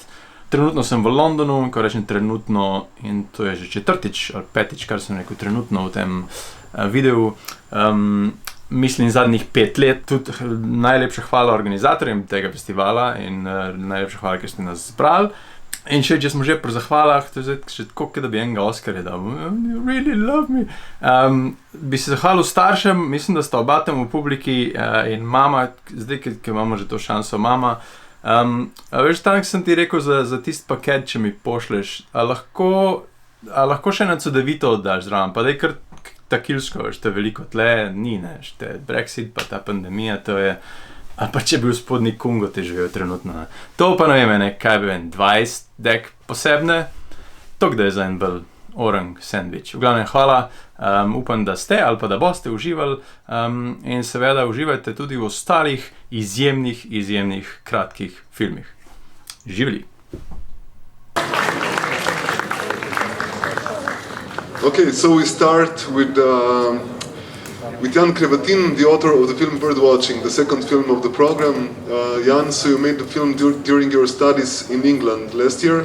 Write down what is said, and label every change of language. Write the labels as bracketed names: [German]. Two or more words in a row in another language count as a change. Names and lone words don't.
[Slovenian] Trenutno sem v Londonu, ko rečem trenutno, in to je že četrtič ali petič, kar sem rekel trenutno v tem videu. Mislim zadnjih 5 let. Tudi najlepša hvala organizatorjem tega festivala in najlepša hvala, ker ste nas zbrali. In če smo že pri zahvalah, to je še tako, da bi enega Oscarja dal. [English] You really love me. [Slovenian] Bi se zahvalil staršem, mislim, da sta oba tam v publiki in mama, zdaj, ki imamo že to šanso, mama. Veš, tam sem ti rekel za tisti paket, če mi pošleš, a lahko še eno cedevito oddaš zraven, pa daj kar takilsko, veš, to je veliko tle, ni, ne, šte Brexit, pa ta pandemija, to je, ali pa če bi v spodnji Kongo te živel trenutno, ne. To pa ne vem, kaj bi vem, 20 dek posebne, to kdaj je za en bolj orang sandvič. V glavnem, hvala, upam, da ste ali pa da boste uživali in seveda uživajte tudi v ostalih izjemnih kratkih filmih. Živeli! [English] Okay, so we start with Jan Krevatin, the author of the film Birdwatching, the second film of the program. Jan, so you made the film during your studies in England last year?